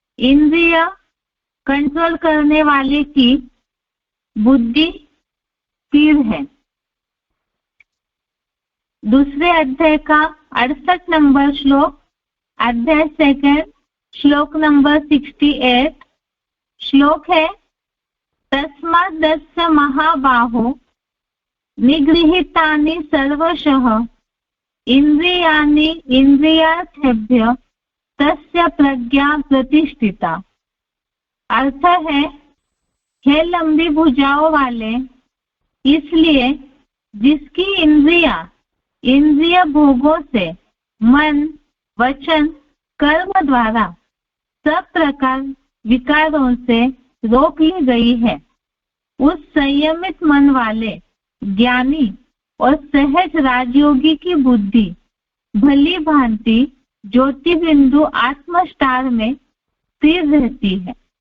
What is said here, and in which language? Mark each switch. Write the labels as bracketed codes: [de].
[hi] इंद्रिय कंट्रोल करने वाले की बुद्धि स्थिर है। दूसरे अध्याय का 68 नंबर श्लोक, अध्याय 2 श्लोक नंबर 68। श्लोक है [sa] तस्माद् दस्य महाबाहो निगृहीतानि सर्वशः इंद्रियाणि इंद्रियार्थेभ्यः तस्य प्रज्ञा प्रतिष्ठिता। [hi] अर्थ है, हे लंबी भुजाओं वाले, इसलिए जिसकी इंद्रिय भोगों से मन, वचन, कर्म द्वारा सब प्रकार विकारों से रोक ली गई है, उस संयमित मन वाले ज्ञानी और सहज राजयोगी की बुद्धि भली भांति ज्योति बिंदु आत्म स्टार में स्थिर रहती है।